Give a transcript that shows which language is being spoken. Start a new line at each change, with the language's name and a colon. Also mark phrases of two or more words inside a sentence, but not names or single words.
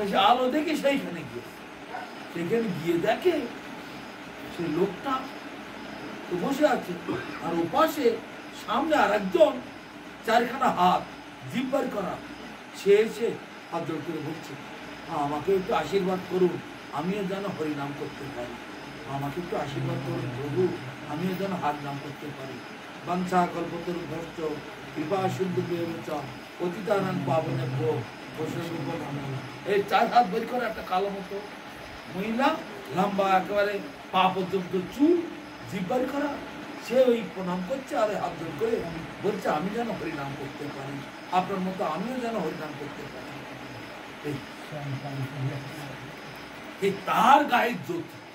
Bangla: সে আলো দেখে সেইখানে গিয়ে, সেখানে গিয়ে দেখে সেই লোকটা তো বসে আছে, আর ওপাশে সামনে আর একজন, চারখানা হাত, জিব্বার করা, সে এসে হাত জোড় করে বলছে, আমাকে একটু আশীর্বাদ করুন, আমিও যেন হরিনাম করতে পারি। আমাকে একটু আশীর্বাদ করুন প্রভু, আমিও যেন হাত নাম করতে পারি।
Sanskrit: বাঞ্ছা কল্পতরুভ্যশ্চ কৃপা সিন্ধু বিভ্যশ্চ পতিতানাং পাবনেভ্যো বৈষ্ণবেভ্যো নমঃ।
Bangla: এই 4 হাত বের করে একটা কালো মতো মহিলা, লম্বা একেবারে পা পর্যন্ত চুল, জিব্বার করা, সে ওই প্রণাম করছে, আর হাত জোড় করে বলছে, আমি যেন হরিনাম করতে পারি, আপনার মতো আমিও যেন হরিনাম করতে পারি। এই তার গায়ের জ্যোতি।